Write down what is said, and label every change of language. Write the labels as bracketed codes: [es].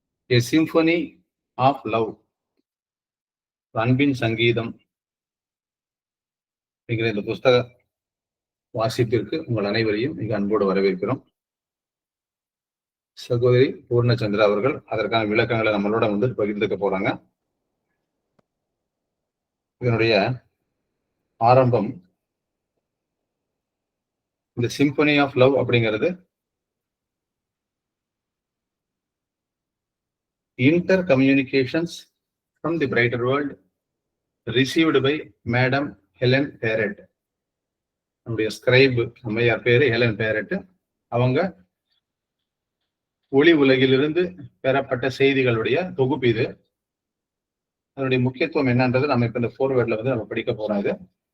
[en] A Symphony of Love, [ta] அன்பின் சங்கீதம் என்கிற இந்த புஸ்தக வாசிப்பிற்கு உங்கள் அனைவரையும் மிக அன்போடு வரவேற்கிறோம். சகோதரி பூர்ணச்சந்திரா அவர்கள் அதற்கான விளக்கங்களை நம்மளோட பகிர்ந்துக்க போறாங்க. இதனுடைய ஆரம்பம், இந்த சிம்பனி ஆஃப் லவ் அப்படிங்கிறது [en] intercommunications from the brighter world received by Madam Helen Parrott. [ta] நம்முடைய ஸ்கிரைப் அம்மையார் பேரு ஹெலன் பேரட். அவங்க ஒளி உலகிலிருந்து பெறப்பட்ட செய்திகளுடைய தொகுப்பு இது. அதனுடைய முக்கியத்துவம் என்னன்றது நம்ம இப்ப இந்த ஃபோர்வேர்ட்ல நம்ம படிக்க போறோம்.